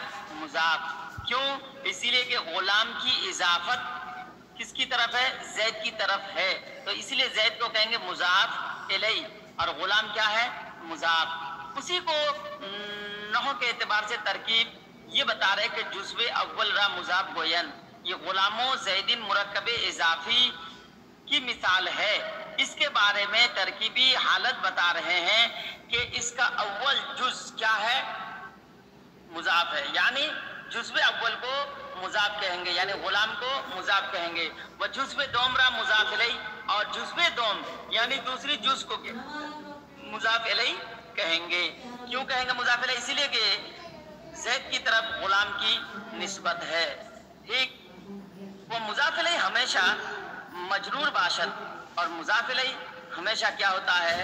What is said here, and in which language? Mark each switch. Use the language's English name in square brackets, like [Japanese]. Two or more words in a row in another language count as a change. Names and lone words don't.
[Urdu] مضاف. کیوں؟ اسی لیے کہ غلام کی اضافت کس کی طرف ہے؟ زید کی طرف ہے. تو اسی لیے زید کو کہیں گے مضاف الیہ اور غلام کیا ہے؟ مضاف. اسی کو نحو کے اعتبار سے ترکیب یہ بتا رہے کہ [Persian] جزو اول را مضاف گوین. [Urdu] یہ غلام و زیدین مرکب اضافی کی مثال ہے. اس کے بارے میں ترکیبی حالت بتا رہے ہیں کہ اس کا اول جز کیا ہے؟ مضاف ہے. یعنی جزو اول کو مضاف کہیں گے، یعنی غلام کو مضاف کہیں گے. [Persian] وہ جزو دوم را مضاف الیہ [Urdu] اور جزو دوم یعنی دوسری جز کو مضاف الیہ کہیں گے. کیوں کہیں گے مضاف الیہ؟ اسی لیے کہ زید کی طرف غلام کی نسبت ہے. ٹھیک. [Persian] وہ مضاف الیہ ہمیشہ مجرور باشد [Urdu] اور مضاف الیہ ہمیشہ کیا ہوتا ہے؟